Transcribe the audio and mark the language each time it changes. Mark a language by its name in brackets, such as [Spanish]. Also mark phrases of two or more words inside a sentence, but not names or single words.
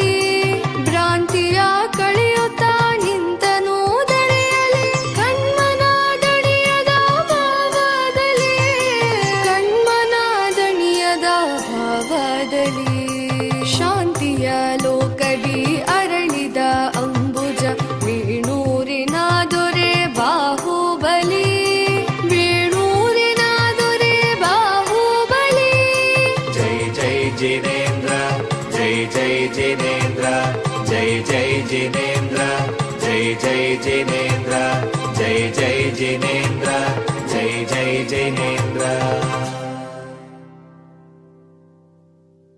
[Kannada] ಭ್ರಾಂತಿಯ ಕಳೆಯುತ್ತಾ ನಿಂತನು ದರೆಯಲಿ ಕಣ್ಮನ ದಣಿಯದ ಭಾವದಲ್ಲಿ ಕಣ್ಮನ ದಣಿಯದ ಭಾವದಲ್ಲಿ. ಶಾಂತಿಯ ಲೋಕದಿ ಅರಳಿದ ಅಂಬುಜ ವೇಣೂರಿನ ದೊರೆ ಬಾಹುಬಲಿ. ವೇಣೂರಿನ ದೊರೆ ಬಾಹುಬಲಿ. [Hindi] जय जय जिनेन्द्र जय जय जिनेन्द्र जय जय जिनेन्द्र जय जय जिनेन्द्र जय जय जिनेन्द्र जय जय जिनेन्द्र।